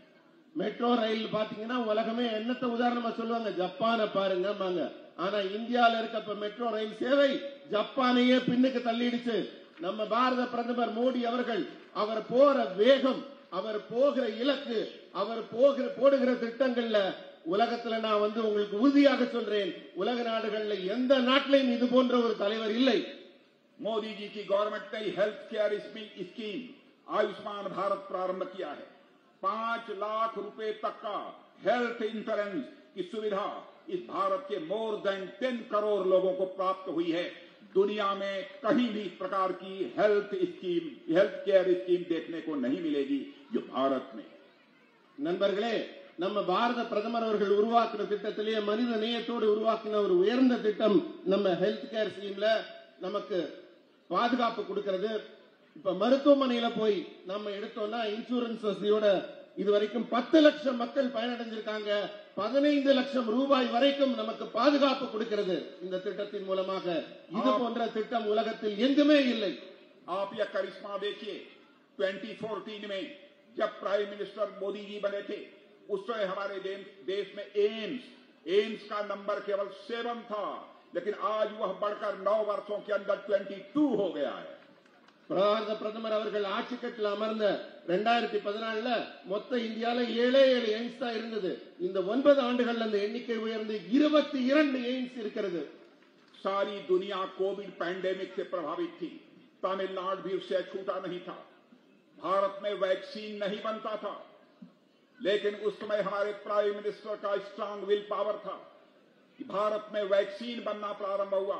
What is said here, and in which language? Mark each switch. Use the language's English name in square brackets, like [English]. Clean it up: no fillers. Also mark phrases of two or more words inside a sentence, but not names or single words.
[Tamil] மெட்ரோ ரயில் பாத்தீங்கன்னா உலகமே என்னத்த உதாரணமா சொல்லுவாங்க, ஜப்பானை பாருங்க. ஆனா இந்தியால இருக்க மெட்ரோ ரயில் சேவை ஜப்பானையே பின்னுக்கு தள்ளிடுச்சு. நம்ம பாரத பிரதமர் மோடி அவர்கள் அவர் போற வேகம், அவர் போகிற இலக்கு, அவர் போடுகிற திட்டங்கள்ல உலகத்துல நான் உங்களுக்கு உறுதியாக சொல்றேன், உலக நாடுகள்ல எந்த நாட்டிலையும் இது போன்ற ஒரு தலைவர் இல்லை. [Hindi] मोदी जी की गवर्नमेंट ने [English] health care scheme [Hindi] आयुष्मान भारत प्रारंभ किया है. 5 लाख रुपए तक का [English] health insurance [Hindi] की सुविधा इस भारत के [English] more than [Hindi] 10 करोड़ लोगों को प्राप्त हुई है. दुनिया में कहीं भी इस प्रकार की [English] health care scheme [Hindi] देखने को नहीं मिलेगी जो भारत में. [Tamil] நண்பர்களே, நம்ம பாரத பிரதமர் அவர்கள் உருவாக்கின திட்டத்திலேயே மனித நேயத்தோடு உருவாக்கின ஒரு உயர்ந்த திட்டம் நம்ம [English] health care scheme-ல [Tamil] நமக்கு பாதுகாப்பு கொடுக்கிறது. இப்ப மருத்துவமனையில போய் நம்ம எடுத்தோம்னா இன்சூரன்ஸ் வசதியோட இதுவரைக்கும் 10 லட்சம் மக்கள் பயனடைஞ்சிருக்காங்க. 15 லட்சம் ரூபாய் வரைக்கும் நமக்கு பாதுகாப்பு கொடுக்கிறது இந்த திட்டத்தின் மூலமாக. இது போன்ற திட்டம் உலகத்தில் எங்குமே இல்லை. [Hindi] आप यह करिश्मा देखिए, 2014 में जब [English] prime minister [Hindi] मोदी जी बने थे उस समय हमारे देश में एम्स का नंबर केवल 7 था, लेकिन आज वह बढ़कर 9 वर्षों के अंदर 22 हो गया है. [Tamil] பாரத பிரதமர் அவர்கள் ஆட்சி கட்டில் அமர்ந்த 2014 மொத்த இந்தியால 7 எய்ம்ஸ் தான் இருந்தது. இந்த 9 ஆண்டுகள் அந்த எண்ணிக்கை உயர்ந்து 22 எய்ம்ஸ் இருக்கிறது. [Hindi] सारी दुनिया [English] covid pandemic [Hindi] से प्रभावित थी. तमिलनाडु भी उससे छूटा नहीं था. भारत में वैक्सीन नहीं बनता था, लेकिन उस समय हमारे [English] prime minister [Hindi] का [English] strong will power [Hindi] था कि भारत में वैक्सीन बनना प्रारंभ हुआ.